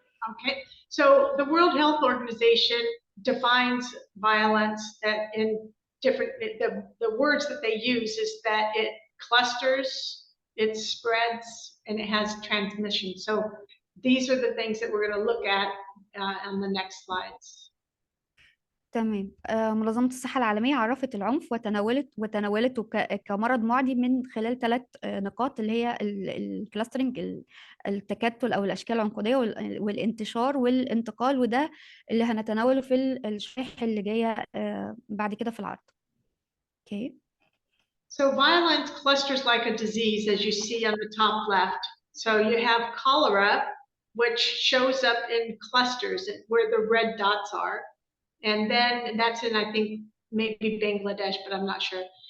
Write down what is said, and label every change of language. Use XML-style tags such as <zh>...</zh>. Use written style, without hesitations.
<en>Okay, so the World Health Organization defines violence in different, the words that they use is that it clusters, it spreads, and it has transmission. So these are the things that we're going to look at on the next slides.</en> <ar>تمام. منظمة الصحة العالمية عرفت العنف وتناولته كمرض معدي من خلال 3 نقاط، اللي هي الكلاسترنج، التكتل أو الأشكال العنقودية، والانتشار والانتقال، وده اللي هنتناوله في الشريحة اللي جاية بعد كده في العرض.</ar> <en>Okay. So violence clusters like a disease, as you see on the top left. So you have cholera, which shows up in clusters where the red dots are. And then that's in, I think, maybe Bangladesh, but I'm not sure.</en>